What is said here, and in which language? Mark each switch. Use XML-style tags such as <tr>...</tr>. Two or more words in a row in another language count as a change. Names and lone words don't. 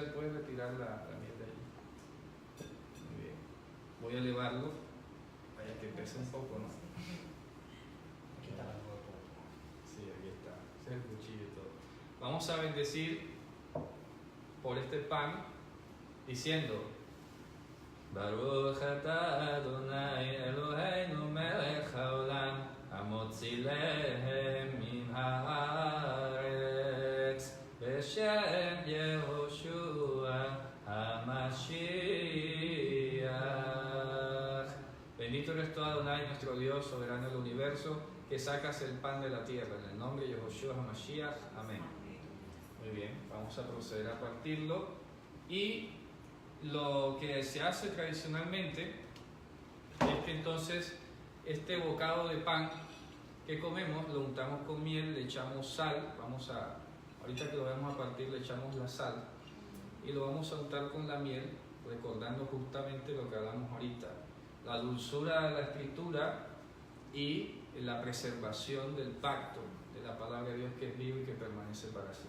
<es>Puedes retirar la miel de ahí. Muy bien, voy a elevarlo. Vaya que pesa un poco, ¿no? Sí, aquí está. Ese es el cuchillo y todo. Vamos a bendecir por este pan diciendo:</es> <he>ברוך אתה אדוני אלוהינו מלך העולם המוציא לחם מן הארץ בשם יהושע המשיח.</he> <es>Bendito eres tú, Adonai, nuestro Dios, soberano del universo, que sacas el pan de la tierra. En el nombre de Yehoshua HaMashiach. Amén. Muy bien, vamos a proceder a partirlo. Y lo que se hace tradicionalmente es que entonces este bocado de pan que comemos lo untamos con miel, le echamos sal, ahorita que lo vamos a partir le echamos la sal y lo vamos a untar con la miel, recordando justamente lo que hablamos ahorita, la dulzura de la escritura y la preservación del pacto de la palabra de Dios, que es vivo y que permanece para siempre.</es>